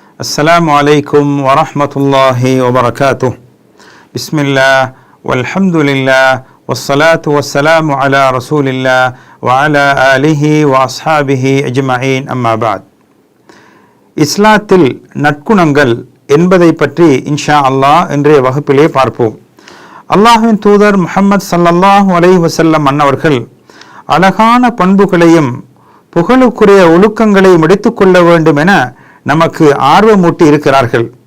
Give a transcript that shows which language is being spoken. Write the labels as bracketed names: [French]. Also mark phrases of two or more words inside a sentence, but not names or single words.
[Arabic] السلام عليكم ورحمة الله وبركاته. بسم الله والحمد لله والصلاة والسلام على رسول الله وعلى آله وأصحابه أجمعين أما بعد. [Tamil] இஸ்லாத்தில் நற்குணங்கள் என்பதை பற்றி [Arabic] إن شاء الله [Tamil] இன்றைய வகுப்பிலே பார்ப்போம். அல்லாஹ்வின் தூதர் முஹம்மது [Arabic] صلى الله عليه وسلم [Tamil] அன்னவர்கள் அழகான பண்புகளையும் புகழுக்குரிய ஒழுக்கங்களை முடித்துக்கொள்ள வேண்டும் என நமக்கு ஆர்வமூட்டி இருக்கிறார்கள்.